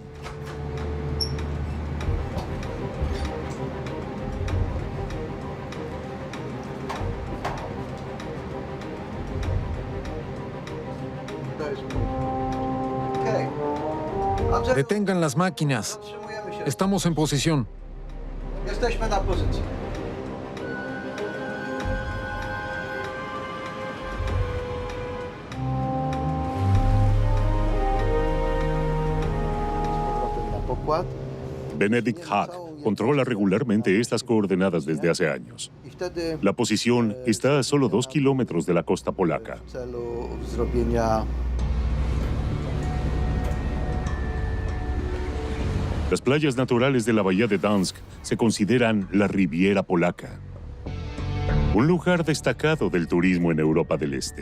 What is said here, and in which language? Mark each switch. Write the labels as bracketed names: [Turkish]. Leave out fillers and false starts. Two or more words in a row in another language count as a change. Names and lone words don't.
[Spanish] Detengan las máquinas. Estamos en posición. [Polish] Jesteśmy na pozycji. [Spanish] Benedikt Hack controla regularmente estas coordenadas desde hace años. La posición está a solo 2 kilómetros de la costa polaca. Las playas naturales de la bahía de Gdansk se consideran la Riviera Polaca, un lugar destacado del turismo en Europa del Este.